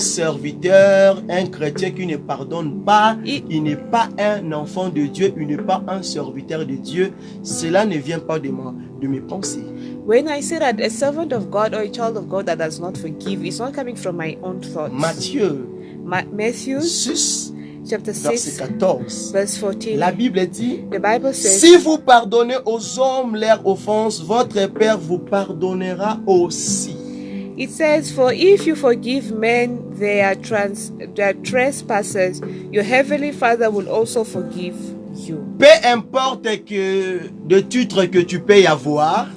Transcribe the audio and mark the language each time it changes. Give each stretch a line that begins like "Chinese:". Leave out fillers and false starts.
French: serviteur, un chrétien qui ne pardonne pas, Il- il n'est pas un enfant de Dieu, il n'est pas un serviteur de Dieu, cela ne vient pas de mes pensées.
English: When I say that a servant of God or a child of God that does not forgive, it's not coming from my own thoughts.
French: Matthieu
English: Matthew 6, chapter
French: verset 6, 14.
English: verse 14.
French: La Bible dit,
English: The Bible says,
French: si vous pardonnez aux hommes leurs offenses, votre Père vous pardonnera aussi.
English: it says, for if you forgive men their trespasses, your heavenly Father will also forgive you.
French: Peu importe que le titre que tu peux y avoir,